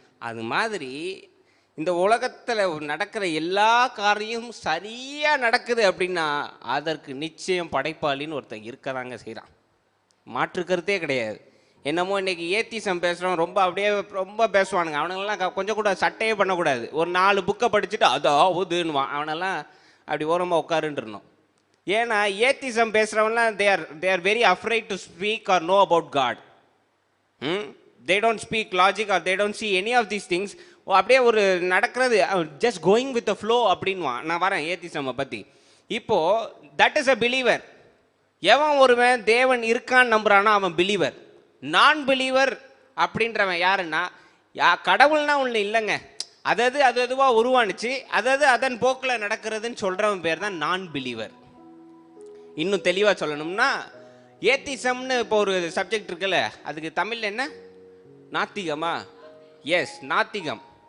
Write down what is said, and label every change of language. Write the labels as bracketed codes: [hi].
[ta] அது மாதிரி இந்த உலகத்தில் நடக்கிற எல்லா காரியமும் சரியாக நடக்குது அப்படின்னா அதற்கு நிச்சயம் படைப்பாளின்னு ஒருத்தன் இருக்கதாங்க செய்கிறான். மாற்று கருத்தே கிடையாது. என்னமோ இன்றைக்கி ஏத்திசம் பேசுகிறவன் ரொம்ப பேசுவானுங்க. அவனுங்கெல்லாம் கொஞ்சம் கூட சட்டையே பண்ணக்கூடாது. ஒரு 4 புக்கை படிச்சுட்டு அதாவதுன்னுவான். அவனெல்லாம் அப்படி ஓரமாக உட்காருன்றணும். ஏன்னா atheism பேசுகிறவன்லாம் [en] they are very afraid to speak or know about God. They don't speak logic or they don't see any of these things. [ta] அப்படியே ஒரு நடக்கிறது [en] just going with the flow [ta] அப்படின்வான். நான் வரேன் ஏத்திசம்மை பற்றி. இப்போது [en] that is a believer. [ta] எவன் ஒருவன் தேவன் இருக்கான்னு நம்புறானா அவன் பிலீவர். நான் பிலீவர் அப்படின்றவன் யாருன்னா, கடவுள்னா ஒன்று இல்லைங்க, அதாவது அது அதுவாக உருவானுச்சு, அதாவது அதன் போக்கில் நடக்கிறதுன்னு சொல்கிறவன் பேர் தான் நான் பிலீவர். இன்னும் தெளிவாக சொல்லணும்னா ஏத்திசம்னு இப்போ ஒரு சப்ஜெக்ட் இருக்குல்ல, அதுக்கு தமிழில் என்ன? நாத்திகமா? எஸ், நாத்திகம்.